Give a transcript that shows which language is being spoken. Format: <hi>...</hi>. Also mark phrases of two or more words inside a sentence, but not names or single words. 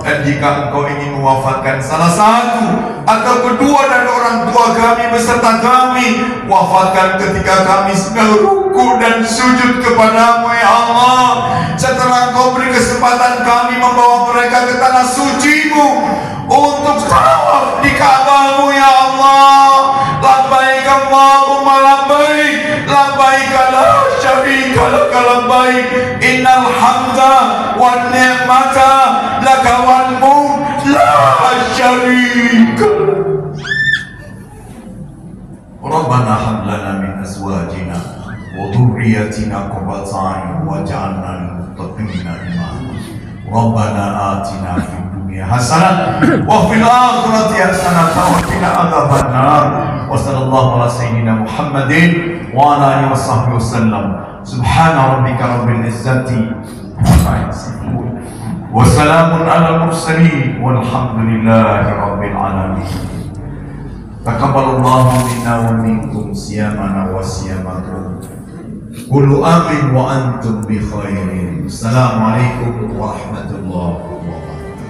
<id>Dan jika Engkau ingin mewafatkan salah satu atau kedua dari orang tua kami beserta kami, wafatkan ketika kami sedang ruku dan sujud kepadamu</id> <ar>يا الله.</ar> <id>Setelah Engkau beri kesempatan kami membawa mereka ke tanah suci-Mu untuk tawaf di Ka'bah-Mu</id> <ar>يا الله. لبيك اللهم لبيك، لبيك لا شريك لك لبيك، إن الحمد والنعمة لك والملك لا شريك. ربنا هب لنا من أزواجنا وذرياتنا قرة أعين واجعلنا للمتقين إماما. ربنا آتنا في الدنيا حسنة وفي الآخرة حسنة وقنا عذاب النار. وصلى الله على سيدنا محمد وعلى آله وصحبه وسلم. سبحان ربك رب العزة عما يصفون وسلام على المرسلين والحمد لله رب العالمين. تقبل الله منا ومنكم صيامنا وصيامكم. قولوا آمين وأنتم بخير. السلام عليكم ورحمة الله وبركاته.</ar>